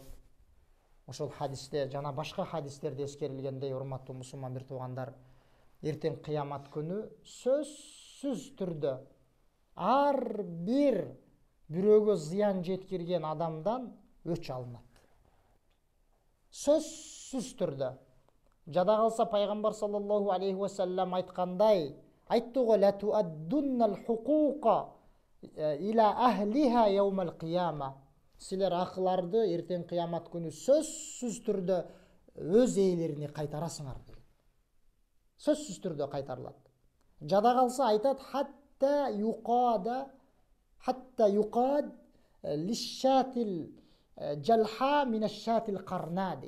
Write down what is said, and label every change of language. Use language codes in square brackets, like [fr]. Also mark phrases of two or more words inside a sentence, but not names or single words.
[ky] Ошол хадисте жана башка хадистерде эскерилгендей, урматтуу мусулман бир туугандар, эртең кыямат күнү сөзсүз түрдө ар бир бирөөгө зыян жеткирген адамдан өч алынат. Сөзсүз түрдө. Жада калса пайгамбар [ar] صلى الله عليه وسلم [ky] айткандай, айтты го [ar] لتؤدن الحقوق إلى أهلها يوم القيامة. [ky] Силер акыларды эртең кыямат күнү сөзсүз түрдө өз ээлерине кайтарасыңар. Сөзсүз түрдө кайтарылат. Жада калса айтат [ar] حتى يقاد للشاة الجلحاء من الشاة القرناء [ky] дейт.